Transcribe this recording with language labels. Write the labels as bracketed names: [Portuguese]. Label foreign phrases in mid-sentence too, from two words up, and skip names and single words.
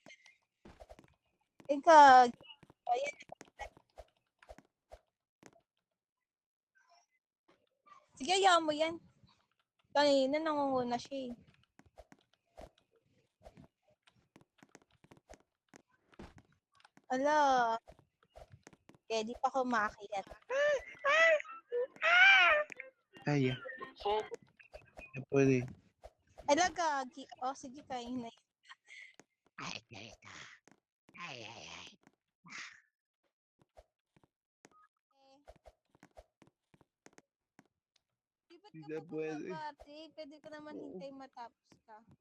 [Filipino] Ikaw. Ayan. Sige, ayaw mo yan. Kanina nangunguna siya eh. Ala. Okay, di pa ako makakiyat. Ay, [Spanish] ya. Se puede. [Filipino] Ala, gagi. Oh, sige, kain na. Di ba't Sí ka se pa puede. bumabati? Pwede ka naman hintay matapos ka.